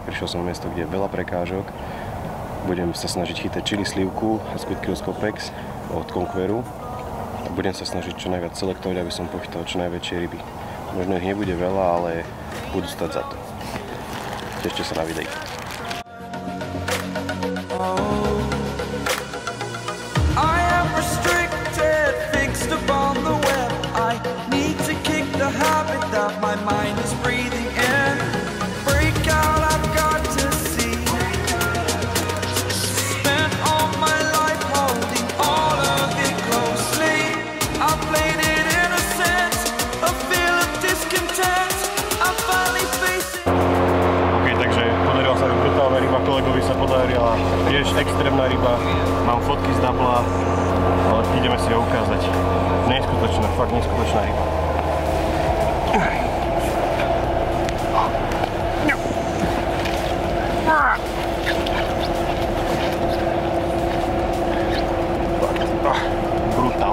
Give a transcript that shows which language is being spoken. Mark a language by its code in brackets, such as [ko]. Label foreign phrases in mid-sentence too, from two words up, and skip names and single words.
[sk] Prišiel som na miesto, kde je veľa prekážok, budem sa snažiť chytať chili slivku a Squid Kills Copex od Conqueru a budem sa snažiť čo najviac selektovať, aby som pochytal čo najväčšie ryby. Možno ich nebude veľa, ale budú stať za to. Tešte sa na videi. [en] My mind is breathing in. Break out, I've got to see. Spent all my life holding all of it closely. I played it innocent, a feel of discontent. I'm finally facing. [sk] OK, takže podarila sa mi brutálna ryba, kolegovi sa podarila tiež extrémna ryba. Mám fotky z Dubla, ale ideme si ho ukázať. Neskutočná, fakt neskutočná ryba. Brutál.